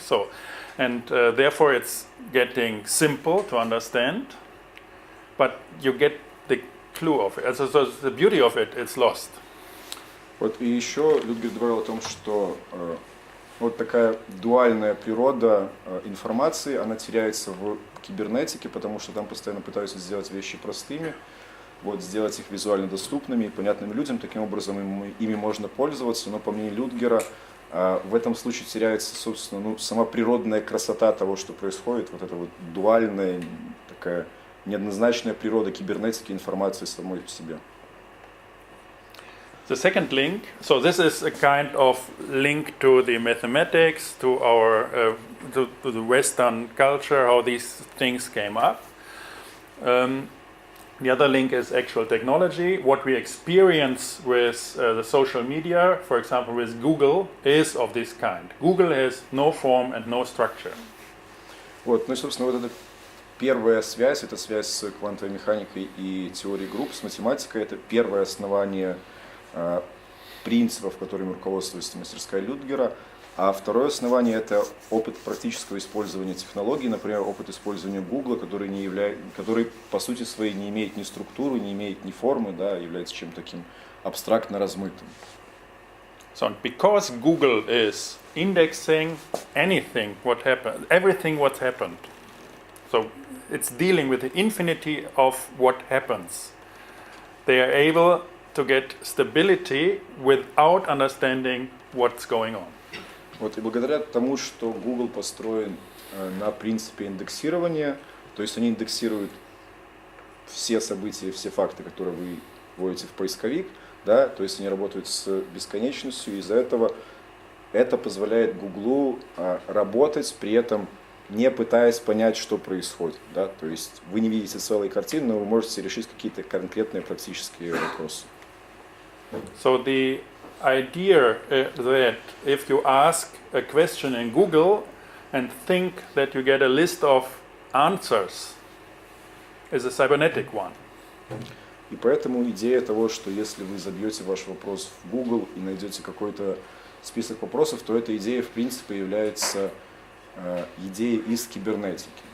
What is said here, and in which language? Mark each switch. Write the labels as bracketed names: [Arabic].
[English] So, and therefore it's getting simple to understand, but you get the clue of it. So the beauty of it, it's lost. [Russian] Вот и еще Людгер говорил о том, что вот такая дуальная природа информации, она теряется в кибернетике, потому что там постоянно пытаются сделать вещи простыми, вот, сделать их визуально доступными и понятными людям, таким образом ими можно пользоваться, но по мнению Людгера в этом случае теряется, собственно, сама природная красота того, что происходит, вот эта вот дуальная, такая неоднозначная природа кибернетики информации самой по себе. [English] The second link, so this is a kind of link to the mathematics, to our to the Western culture, how these things came up. The other link is actual technology. What we experience with the social media, for example, with Google, is of this kind. Google has no form and no structure. [Russian] Вот, ну и, собственно, вот эта первая связь, это связь с квантовой механикой и теорией групп, с математикой, это первое основание принципов, которыми руководствуется мастерская Людгера, а второе основание – это опыт практического использования технологий, например, опыт использования Гугла, который по сути своей не имеет ни структуры, не имеет ни формы, да, является чем-то таким абстрактно размытым. [English] So because Google is indexing anything what happened, everything what happened, so it's dealing with the infinity of what happens, they are able to get stability without understanding what's going on. [Russian] Вот, и благодаря тому, что Google построен на принципе индексирования, то есть они индексируют все события, все факты, которые вы вводите в поисковик, да, то есть они работают с бесконечностью, и из-за этого это позволяет Google работать, при этом не пытаясь понять, что происходит. Да, то есть вы не видите целой картины, но вы можете решить какие-то конкретные практические вопросы. [English] So the idea that if you ask a question in Google and think that you get a list of answers is a cybernetic one. [Russian] И поэтому идея того, что если вы забьете ваш вопрос в Google и найдете какой-то список вопросов, то эта идея в принципе является идеей из кибернетики.